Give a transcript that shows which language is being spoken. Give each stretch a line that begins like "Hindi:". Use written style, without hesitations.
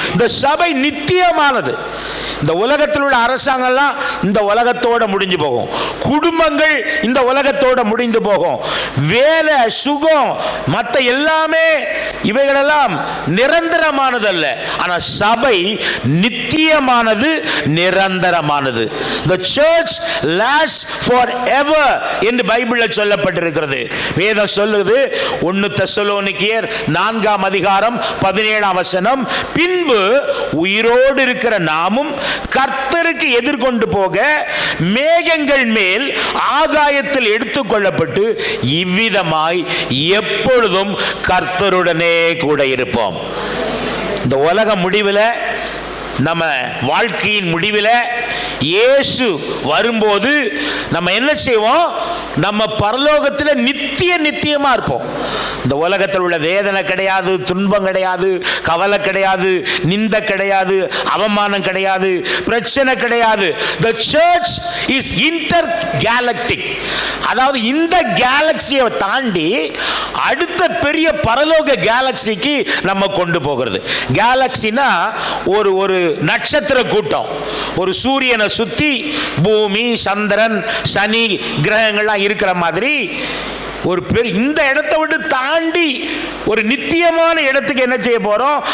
Tamil: இந்த சபை நித்தியமானது. இந்த உலகத்தில் உள்ள அரசாங்கம்லாம் இந்த உலகத்தோட முடிஞ்சு போகும். குடும்பங்கள் இந்த உலகத்தோட முடிந்து போகும். வேலை, சுகம், மற்ற எல்லாமே இவைகளெல்லாம் நிரந்தரமானது அல்ல. ஆனால் சபை நித்தியமானது, நிரந்தரமானது.
English: The church lasts forever
Tamil: என்று பைபிளில் சொல்லப்பட்டிருக்கிறது. வேதம் சொல்லுது 1 தெசலோனிக்கேயர் 4:17 பின்பு உயிரோடு இருக்கிற நாமும் கர்த்தருக்கு எதிர்கொண்டு போக மேகங்கள் மேல் ஆகாயத்தில் எடுத்துக்கொள்ளப்பட்டு இவ்விதமாய் எப்பொழுதும் கர்த்தருடனே கூட இருப்போம். இந்த உலக முடிவில், நம்ம வாழ்க்கையின் முடிவில் இயேசு வரும்போது நம்ம என்ன செய்வோம்? நம்ம பரலோகத்தில் நித்தியமா இருப்போம். இந்த உலகத்தில் உள்ள வேதனை கிடையாது, துன்பம் கிடையாது, கவலை கிடையாது, நிந்த கிடையாது, அவமானம் கிடையாது, பிரச்சனை கிடையாது.
English: The church is intergalactic.
Tamil: அதாவது இந்த கேலக்சியை தாண்டி அடுத்த பெரிய பரலோக கேலக்சிக்கு நம்ம கொண்டு போகிறது. கேலக்சினா ஒரு நட்சத்திர கூட்டம். ஒரு சூரியனை சுத்தி பூமி, சந்திரன், சனி கிரகங்கள்லாம் இருக்கிற மாதிரி ஒரு பெரிய இந்த இடத்தை விட்டு தாண்டி ஒரு நித்தியமான இடத்துக்கு என்ன செய்ய போறோம்?